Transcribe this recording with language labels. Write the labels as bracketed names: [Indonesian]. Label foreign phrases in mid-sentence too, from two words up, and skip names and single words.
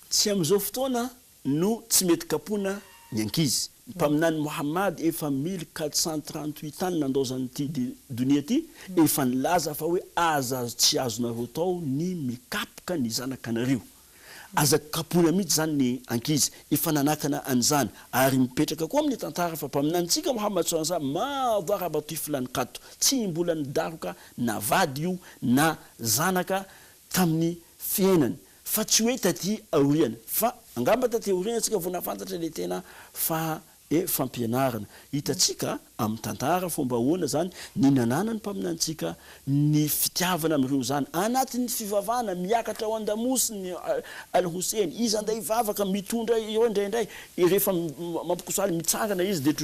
[Malagasy] tsy amin'izao fotoana no tsy mety kapohana ny ankizy mpaminany Mohamad efa 1438 ans nandozany ty donia ty efa nilaza fa hoe aza tsy azonareo tao ny mikapoka ny zanakanareo aza kapohana mihitsy zany ny ankizy efa nanakana an'izany ary mipetraka koa amin'ny tantara fa mpaminantsika Mohamad [Arabic] صلى الله عليه وسلم ما ضرب طفلا قط [Malagasy] tsy mbola nidaroka na vady io na zanaka tamin'ny fiainany fa tsy hoe taty aoriana fa angamba taty aoriana tsika vao nafantatra le tena fa fampianarana hitatsika amin'ny tantara fomba ahoana zany ny nanana ny mpaminantsika ny fitiavana amin'ireo zany anatin'ny fivavahana miakatra ao an-damosi ny Al-Hussein izy anday vavaka mitondra eo indraindray rehefa mampikosaly mitsangana izy de